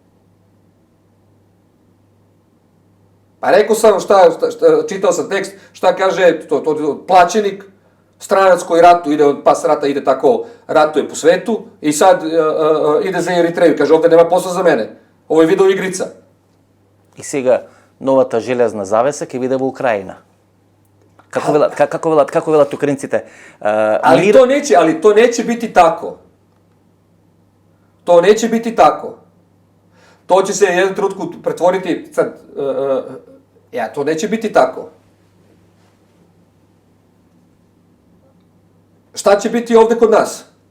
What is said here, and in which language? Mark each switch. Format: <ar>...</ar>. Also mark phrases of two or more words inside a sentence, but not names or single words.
<sr>Pa rekao sam čitao sam tekst, šta kaže to plaćenik, stranac koji ide, pas rata ide tako, ratuje po svetu i sad ide za Eritreju, kaže ovde nema posla za mene, ovo je video igrica.</sr> <mk>И сега новата железна завеса ќе биде во Украина. Како велат украинците?</mk> <sr>Ali to neće biti tako. To neće biti tako. To će se jednom trenutku pretvoriti, sad, to neće biti tako. Šta će biti ovde kod nas?</sr>